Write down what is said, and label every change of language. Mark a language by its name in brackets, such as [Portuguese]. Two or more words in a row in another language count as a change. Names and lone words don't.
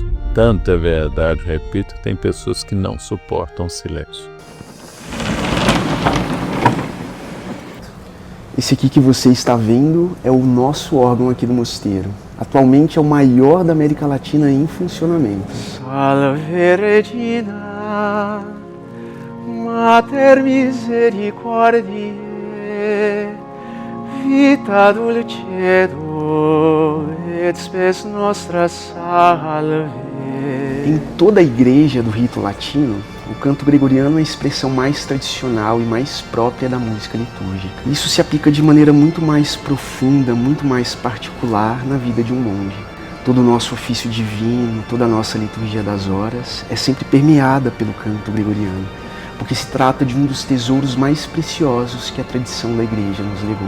[Portuguese] Tanta verdade, repito, que tem pessoas que não suportam o silêncio. Esse aqui que você está vendo é o nosso órgão aqui do mosteiro. Atualmente é o maior da América Latina em funcionamento. [Latin] Salve Regina, Mater Misericordiae, Vita Dulcedo, et spes nostra salve. [Portuguese] Em toda a igreja do rito latino, o canto gregoriano é a expressão mais tradicional e mais própria da música litúrgica. Isso se aplica de maneira muito mais profunda, muito mais particular na vida de um monge. Todo o nosso ofício divino, toda a nossa liturgia das horas é sempre permeada pelo canto gregoriano, porque se trata de um dos tesouros mais preciosos que a tradição da igreja nos legou.